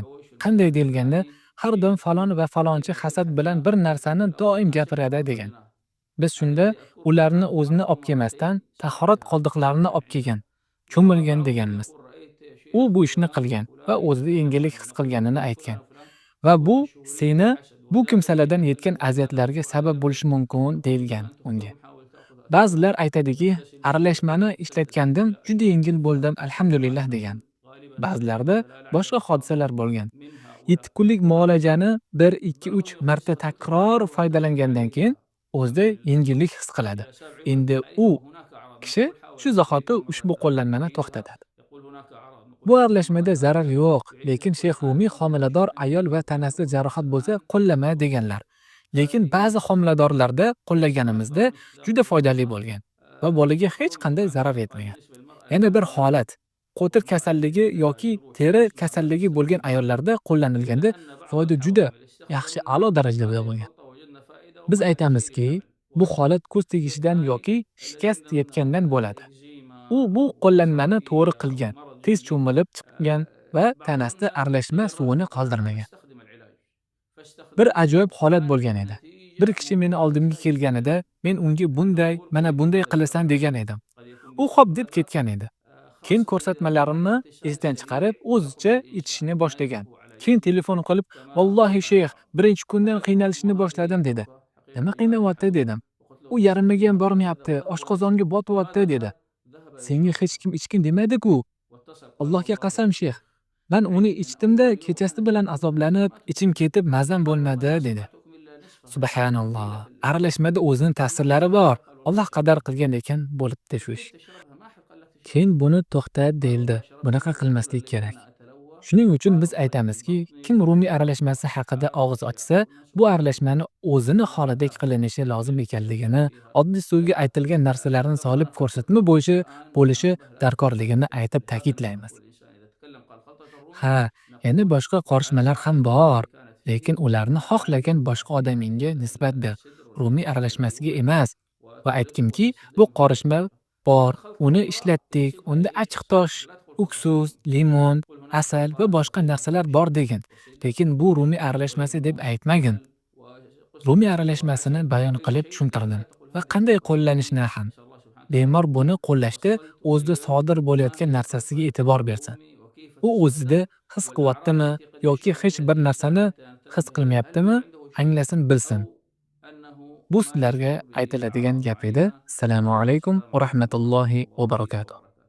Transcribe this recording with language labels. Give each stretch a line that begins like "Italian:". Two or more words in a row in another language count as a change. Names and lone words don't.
Uzbek: Qanday deyilganda, har doim falon va falonchi hasad bilan bir narsani doim gapiradi degan. Biz shunda ularni o'zini olib kelmasdan, tahorat qoldiqlarini olib kelgan, cho'milgan deganmiz. U bu ishni qilgan va o'zida yengillik his qilganini aytgan. va bu
Arabic: طول الشهورية
Uzbek: seni
Arabic: والحسد،
Uzbek: bu
Arabic: وذلك
Uzbek: kimsalardan
Arabic: أن
Uzbek: yetgan aziyatlarga
Arabic: القرآن
Uzbek: sabab
Arabic: لم
Uzbek: bo'lishi mumkin deyilgan
Arabic: وأنت
Uzbek: unga.
Arabic: اليوم حاول تأخذ
Uzbek: Ba'zilar
Arabic: أسباب
Uzbek: aytadiki,
Arabic: وتغتسل
Uzbek: aralashmani
Arabic: تغتسل
Uzbek: ishlatgandim, juda yengil bo'ldim, alhamdulillah degan.
Arabic: وأنه غالبا
Uzbek: Ba'zilarda
Arabic: لا
Uzbek: boshqa
Arabic: عدد
Uzbek: hodisalar bo'lgan.
Arabic: من 7 هؤلاء
Uzbek: kunlik muolajani 1, 2, 3
Arabic: بعضهم
Uzbek: marta takror
Arabic: يتصور الدواء
Uzbek: foydalangandan keyin
Arabic: عليها
Uzbek: o'zida yengillik his qiladi.
Arabic: إلى 7
Uzbek: Endi
Arabic: تعريفه،
Uzbek: u
Arabic: وهناك أعراض
Uzbek: kishi
Arabic: نقول حاول
Uzbek: shu
Arabic: أن
Uzbek: zahoti
Arabic: تضيفها مرة
Uzbek: ushbu qo'llanmani
Arabic: تعيدها،
Uzbek: to'xtatadi.
Arabic: يقول هناك أعراض نقول
Uzbek: Bu
Arabic: عيدها مرة
Uzbek: aralashmada zarar
Arabic: ثانية
Uzbek: yo'q,
Arabic: تعيدها،
Uzbek: lekin
Arabic: يقول
Uzbek: Sheyx
Arabic: الآن
Uzbek: Rumiy
Arabic: أنت
Uzbek: homilador
Arabic: تشعر
Uzbek: ayol va tanasida
Arabic: بالألم
Uzbek: jarohat bo'lsa
Arabic: الآن
Uzbek: qo'llama
Arabic: وهو
Uzbek: deganlar. Lekin
Arabic: هذه
Uzbek: ba'zi homiladorlarda qo'llaganimizda
Arabic: وأسباب
Uzbek: juda
Arabic: الاستدامة
Uzbek: foydali
Arabic: والنشاط.
Uzbek: bo'lgan va bolaga hech
Arabic: الرمي
Uzbek: qanday
Arabic: طبعا
Uzbek: zarar
Arabic: يبقى
Uzbek: etmagan.
Arabic: بالنسبة للمرأة
Uzbek: Yana bir
Arabic: يبقى
Uzbek: holat, qo'tir
Arabic: المرأة
Uzbek: kasalligi
Arabic: التي لها
Uzbek: yoki
Arabic: جروح
Uzbek: teri
Arabic: يصيبها
Uzbek: kasalligi bo'lgan
Arabic: بالاستخدام
Uzbek: ayollarda
Arabic: إلى
Uzbek: qo'llanilganda
Arabic: أن بعض
Uzbek: foyda juda
Arabic: الحوامل
Uzbek: yaxshi, a'lo
Arabic: استخدمنا
Uzbek: darajada
Arabic: هذه
Uzbek: bo'lgan.
Arabic: الخلطة وجدنا فائدة
Uzbek: Biz
Arabic: وفائدة جيدة
Uzbek: aytamizki,
Arabic: فعلا.
Uzbek: bu holat ko'z
Arabic: والشيء
Uzbek: tegishidan
Arabic: الثاني
Uzbek: yoki
Arabic: الذي
Uzbek: shikast
Arabic: عندهن
Uzbek: yetgandan bo'ladi. U
Arabic: إكزيما
Uzbek: bu
Arabic: أو
Uzbek: qo'llanmani
Arabic: بصرة
Uzbek: to'g'ri
Arabic: مائية أو
Uzbek: qilgan,
Arabic: مرض
Uzbek: tez
Arabic: جلدي،
Uzbek: cho'milib chiqqan va tanasida
Arabic: بعضهن
Uzbek: aralashma
Arabic: تجربنا
Uzbek: suvini
Arabic: قالت
Uzbek: qoldirmagan.
Arabic: أستخدم العلاج
Uzbek: Bir
Arabic: فاستخدمته
Uzbek: ajoyib holat
Arabic: وكانت
Uzbek: bo'lgan edi. Bir
Arabic: النتيجة
Uzbek: kishi meni oldimga
Arabic: ممتازة
Uzbek: kelganida,
Arabic: جدا.
Uzbek: men unga bunday,
Arabic: نقول
Uzbek: mana
Arabic: كيف
Uzbek: bunday
Arabic: هذا
Uzbek: qilasan
Arabic: يتم؟
Uzbek: degan edim.
Arabic: قد يكون
Uzbek: U xo'p
Arabic: بسبب
Uzbek: deb
Arabic: هذا،
Uzbek: ketgan edi. Keyin
Arabic: خاصة إذا كان
Uzbek: ko'rsatmalarimni
Arabic: الاغتسال
Uzbek: esdan
Arabic: سريع
Uzbek: chiqarib,
Arabic: ويأخذ
Uzbek: o'zicha
Arabic: الإنسان
Uzbek: ichishni
Arabic: ما
Uzbek: boshlagan.
Arabic: يجب عليه
Uzbek: Keyin telefon qilib,
Arabic: كما
Uzbek: "Vallohi sheyx,
Arabic: قلنا.
Uzbek: birinchi kundan
Arabic: وحلفهم
Uzbek: qiynalishni
Arabic: وهذه
Uzbek: boshladim" dedi.
Arabic: توبة
Uzbek: "Nima
Arabic: حقيقة يا
Uzbek: qiynalyapti?"
Arabic: أحد.
Uzbek: dedim.
Arabic: وقلت
Uzbek: "U
Arabic: له كيف
Uzbek: yarimaga ham
Arabic: كذا وكذا
Uzbek: bormayapti,
Arabic: وهذا هو
Uzbek: oshqozonga
Arabic: السبب.
Uzbek: botyapti"
Arabic: ماذا
Uzbek: dedi.
Arabic: فعل؟ ذهب
Uzbek: "Senga
Arabic: للشخص
Uzbek: hech kim ichgin demadi-ku."
Arabic: واتصل قال
Uzbek: "Allohga
Arabic: والله
Uzbek: qasam sheyx, man uni
Arabic: تعبت من
Uzbek: ichdimda,
Arabic: أول يوم
Uzbek: kechasi
Arabic: أنا
Uzbek: bilan
Arabic: في الغرفة
Uzbek: azoblanib,
Arabic: ما
Uzbek: ichim
Arabic: تكلمت.
Uzbek: ketib mazam
Arabic: قال والله
Uzbek: bo'lmadi"
Arabic: ما
Uzbek: dedi.
Arabic: سمعتكم إلا نصفها.
Uzbek: Subhanalloh.
Arabic: قيل في
Uzbek: Aralashmada o'zining
Arabic: المرأة
Uzbek: ta'sirlari
Arabic: ما
Uzbek: bor.
Arabic: حق؟ قال والله
Uzbek: Alloh
Arabic: شهر.
Uzbek: qadar qilgan ekan, bo'libdi shu
Arabic: كيف
Uzbek: ish.
Arabic: تشربها؟ ما حق قال لك
Uzbek: Keyin
Arabic: تشربها.
Uzbek: buni to'xtat
Arabic: قال
Uzbek: deyildi.
Arabic: والله شربتها
Uzbek: Bunaqa
Arabic: كثيرا
Uzbek: qilmaslik
Arabic: لأني
Uzbek: kerak.
Arabic: أنا أتلوى.
Uzbek: Shuning uchun
Arabic: قال
Uzbek: biz
Arabic: وضعفني
Uzbek: aytamizki,
Arabic: بطني
Uzbek: kim rumiy aralashmasi haqida
Arabic: وحالتي
Uzbek: og'iz
Arabic: سيئة.
Uzbek: ochsa,
Arabic: قلنا
Uzbek: bu
Arabic: سبحان الله.
Uzbek: aralashmani o'zini
Arabic: إن
Uzbek: holidek
Arabic: هذا
Uzbek: qilinishi lozim ekanligini,
Arabic: فيها
Uzbek: oddiy suvga aytilgan narsalarni solib
Arabic: ذكرنا في
Uzbek: ko'rsatma
Arabic: الخطة. الآن
Uzbek: bo'lishi
Arabic: ننبه الأحبة
Uzbek: darkorligini aytib
Arabic: لهذا الأمر.
Uzbek: ta'kidlaymiz.
Arabic: والإنسان إذا تكلم قال خلطة الرومي
Uzbek: Ha, yana
Arabic: نقول
Uzbek: boshqa qorishmalar ham
Arabic: الفائدة
Uzbek: bor,
Arabic: التي كانت
Uzbek: lekin
Arabic: فيه
Uzbek: ularni
Arabic: الآن
Uzbek: xohlagan boshqa odamingga nisbat ber.
Arabic: الصدر
Uzbek: Rumiy
Arabic: والمعدة
Uzbek: aralashmasiga
Arabic: والأدوية
Uzbek: emas. Va
Arabic: وطريقة
Uzbek: aytdimki, bu
Arabic: الاستخدام
Uzbek: qorishma
Arabic: الخاطئة.
Uzbek: bor,
Arabic: الخلطة
Uzbek: uni
Arabic: أخرى
Uzbek: ishlatdik,
Arabic: تنسبها
Uzbek: unda
Arabic: إلى
Uzbek: achchiq tosh,
Arabic: الشخص. لا تدخل في
Uzbek: uksus,
Arabic: التفاصيل.
Uzbek: limon,
Arabic: قل هناك
Uzbek: asal va
Arabic: صفات
Uzbek: boshqa
Arabic: وصفات
Uzbek: narsalar
Arabic: كل
Uzbek: bor
Arabic: شيء
Uzbek: degan.
Arabic: وسن
Uzbek: Lekin bu rumiy
Arabic: وبالنسبة
Uzbek: aralashmasi deb
Arabic: للموز
Uzbek: aytmagin.
Arabic: مثلا وقسم
Uzbek: Rumiy
Arabic: التمر
Uzbek: aralashmasini
Arabic: والعسل
Uzbek: bayon
Arabic: وأي
Uzbek: qilib
Arabic: شيء
Uzbek: tushuntirdim
Arabic: لا تقل
Uzbek: va
Arabic: هذا
Uzbek: qanday
Arabic: خلطة
Uzbek: qo'llanishni
Arabic: رومي.
Uzbek: ham.
Arabic: نسأل الله سبحانه
Uzbek: Bemor
Arabic: وتعالى.
Uzbek: buni qo'llashda
Arabic: وفصلت
Uzbek: o'zida
Arabic: وبينت
Uzbek: sodir
Arabic: ما
Uzbek: bo'layotgan
Arabic: هي
Uzbek: narsasiga
Arabic: خلطة
Uzbek: e'tibor bersin.
Arabic: الرومي وكيف
Uzbek: U o'zida
Arabic: تستخدم
Uzbek: his
Arabic: والأعراض
Uzbek: qilyaptimi
Arabic: التي قد
Uzbek: yoki
Arabic: يشعر
Uzbek: hech
Arabic: بها
Uzbek: bir
Arabic: الإنسان
Uzbek: narsani
Arabic: حتى
Uzbek: his
Arabic: ننتبه إليها. هل
Uzbek: qilmayaptimi,
Arabic: هو عنده شك
Uzbek: anglasin, bilsin.
Arabic: أو أنه
Uzbek: Bu
Arabic: ما
Uzbek: sizlarga
Arabic: يشعر
Uzbek: aytiladigan
Arabic: بأعراض
Uzbek: gap edi.
Arabic: معينة؟
Uzbek: Assalomu
Arabic: وعليكم
Uzbek: alaykum
Arabic: السلام
Uzbek: va
Arabic: ورحمة الله
Uzbek: rahmatullohi va
Arabic: وبركاته.
Uzbek: barakatuh.